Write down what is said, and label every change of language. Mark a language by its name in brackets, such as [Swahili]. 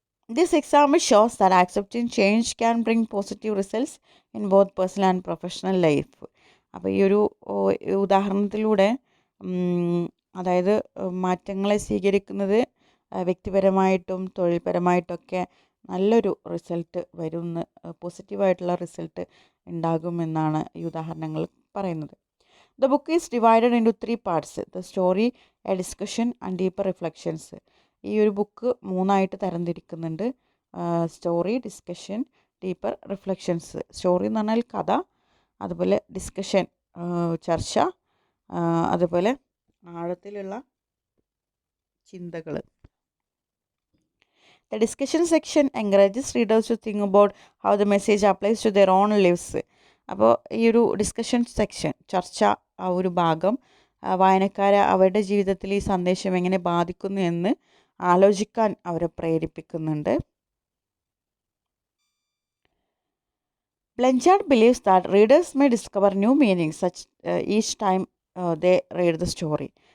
[English] This example shows that accepting change can bring positive results in both personal and professional life. [Malayalam] അപ്പോൾ ഈ ഒരു ഉദാഹരണത്തിലൂടെ അതായത് മാറ്റങ്ങളെ സ്വീകരിക്കുന്നത് വ്യക്തിപരമായിട്ടും തൊഴിൽപരമായിട്ടൊക്കെ നല്ലൊരു റിസൾട്ട് വരുമെന്ന്, പോസിറ്റീവായിട്ടുള്ള റിസൾട്ട് ഉണ്ടാകുമെന്നാണ് ഈ ഉദാഹരണങ്ങൾ പറയുന്നത്. [English] The book is divided into 3 parts: the story, a discussion and deeper reflections. [Malayalam] ഈ ഒരു book 3ആയിട്ട് തരംതിരിക്കുന്നുണ്ട്: story, discussion, deeper reflections. Story എന്ന് പറഞ്ഞാൽ കഥ, അതുപോലെ ഡിസ്കഷൻ ചർച്ച, അതുപോലെ ആഴത്തിലുള്ള ചിന്തകൾ. [English] The discussion section encourages readers to think about how the message applies to their own lives. [Malayalam] അപ്പോൾ ഈ ഒരു ഡിസ്കഷൻ സെക്ഷൻ, ചർച്ച, ആ ഒരു ഭാഗം വായനക്കാരെ അവരുടെ ജീവിതത്തിൽ ഈ സന്ദേശം എങ്ങനെ ബാധിക്കുന്നു എന്ന് ആലോചിക്കാൻ അവരെ പ്രേരിപ്പിക്കുന്നുണ്ട്. [English] Blanchard believes that readers may discover new meanings such each time they read the story.